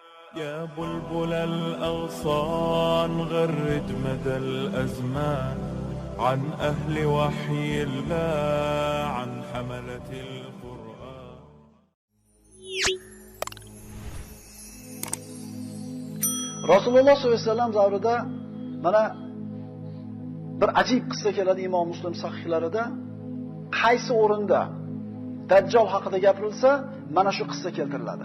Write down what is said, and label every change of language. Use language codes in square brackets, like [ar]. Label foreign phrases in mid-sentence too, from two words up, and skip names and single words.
[ar] يا بلبل الأغصان غرد مدى الأزمان عن أهل وحي الله عن حملة القرآن. [uz] Rasululloh [ar] صلى الله عليه وسلم [uz] davrida mana bir ajib qissa keladi Imom Muslim sahihlarida. Qaysi o'rinda Dajjal haqida gapirilsa, mana shu qissa keltiriladi.